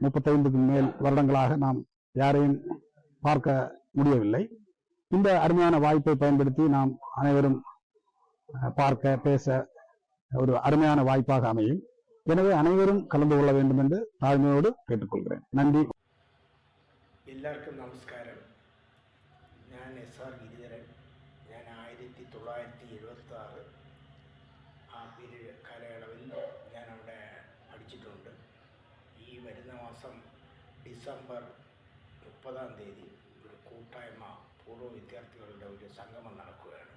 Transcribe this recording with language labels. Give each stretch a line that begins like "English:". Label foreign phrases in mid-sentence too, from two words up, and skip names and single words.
Tamil: 35க்கு மேல் வருடங்களாக நாம் யாரையும் பார்க்க முடியவில்லை. இந்த அருமையான வாய்ப்பை பயன்படுத்தி நாம் அனைவரும் பார்க்க பேச ஒரு அருமையான வாய்ப்பாக அமையும். எனவே அனைவரும் கலந்து கொள்ள வேண்டும் என்று தாழ்மையோடு கேட்டுக்கொள்கிறேன்.
Malayalam: നന്ദി. എല്ലാവർക്കും നമസ്കാരം. ഞാൻ SR ഗിരിധരൻ. ഞാൻ 1976 ആ പീരീഡ് കാലയളവിൽ ഞാൻ അവിടെ പഠിച്ചിട്ടുണ്ട്. ഈ വരുന്ന മാസം ഡിസംബർ 30-ാം തീയതി ഒരു കൂട്ടായ്മ പൂർവ്വ വിദ്യാർത്ഥികളുടെ ഒരു സംഗമം നടക്കുകയാണ്.